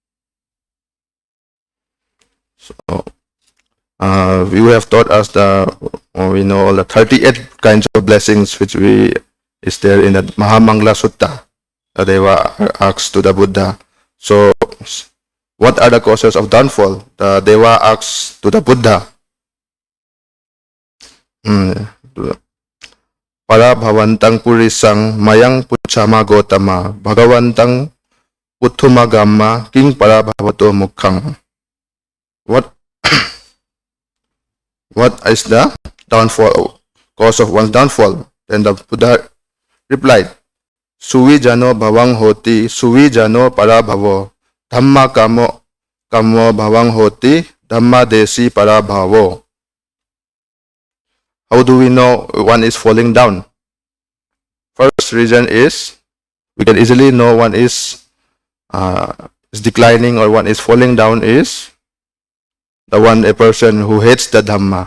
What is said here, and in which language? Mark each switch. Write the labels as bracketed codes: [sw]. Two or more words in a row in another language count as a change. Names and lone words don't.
[en] So, you have taught us we know all the 38 kinds of blessings which is there in the Mahamangala Sutta. The Deva asked to the Buddha. So, what are the causes of downfall? The Deva asks to the Buddha. [pi] Parabhavantang purisang mayang puchama gotama bhagavantang utthumagama king parabhavato mukhang. [en] What is the downfall, cause of one's downfall? Then the Buddha replied, [pi] Suvijano bhavang hoti, suvijano parabhavo. Dhamma kamo bhavang hoti, dhamma desi parabhavo. [en] How do we know one is falling down? First reason is, we can easily know one is declining or one is falling down is a person who hates the Dhamma.